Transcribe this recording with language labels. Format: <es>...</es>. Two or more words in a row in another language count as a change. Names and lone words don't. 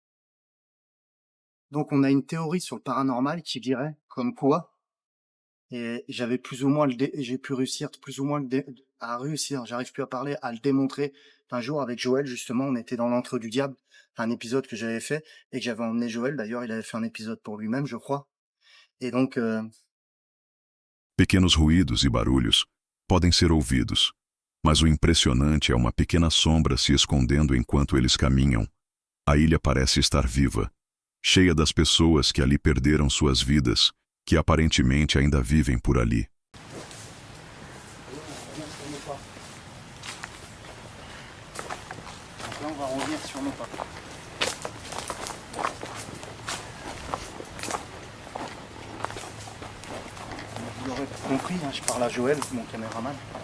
<fr>Donc on a une théorie sur le paranormal qui dirait comme quoi, et j'avais plus ou moins j'ai pu réussir plus ou moins à réussir, j'arrive plus à parler, à le démontrer. Un jour avec Joël, justement, on était dans l'antre du diable, un épisode que j'avais fait et que j'avais emmené Joël. D'ailleurs, il avait fait un épisode pour lui-même, je crois. Et donc</fr> <pt>Pequenos ruídos e barulhos podem ser ouvidos, mas o impressionante é uma pequena sombra se escondendo enquanto eles caminham. A ilha parece estar viva, cheia das pessoas que ali perderam suas vidas, que aparentemente ainda vivem por ali.</pt> <fr>là, on va revenir sur nos pas. Vous l'aurez compris, hein, je parle à Joël, mon caméraman.</fr>